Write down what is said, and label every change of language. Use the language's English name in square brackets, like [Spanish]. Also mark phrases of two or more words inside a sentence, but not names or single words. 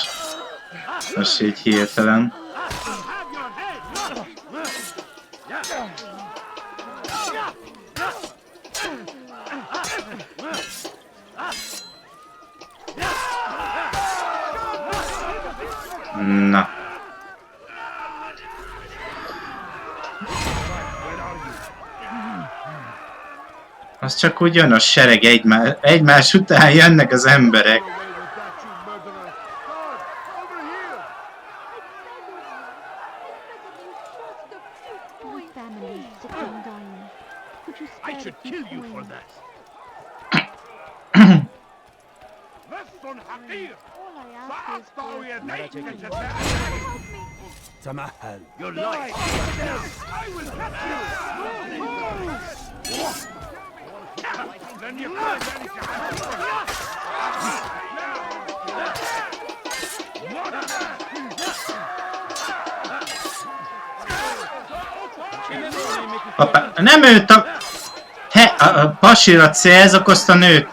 [Hungarian] Most így hirtelen. Na. Az csak úgy jön a sereg, egymás után jönnek az emberek. [English] I should kill you for that. [Arabic] تمهل. [English] You're lying. I will catch you. Then you can't [Hungarian] Hoppá, nem őt a pasira célzok, azt a nőt.